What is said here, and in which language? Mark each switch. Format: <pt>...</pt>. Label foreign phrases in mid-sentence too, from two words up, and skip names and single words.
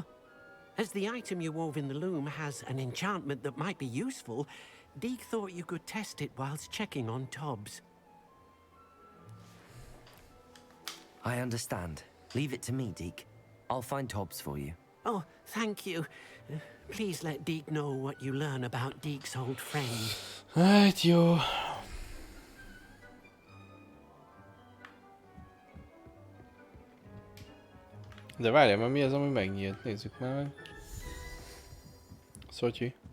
<en>As the item you wove in the loom has an enchantment that might be useful, Deke thought you could test it whilst checking on Tobbs. I understand. Leave it to me, Deke. I'll find Tobbs for you. Oh, thank you. Please let Deke know what you learn about Deke's old friend.</en> <hu>Hát jó. De várjál, mert mi az, ami megnyílt? Nézzük már meg. Szotyi.</hu>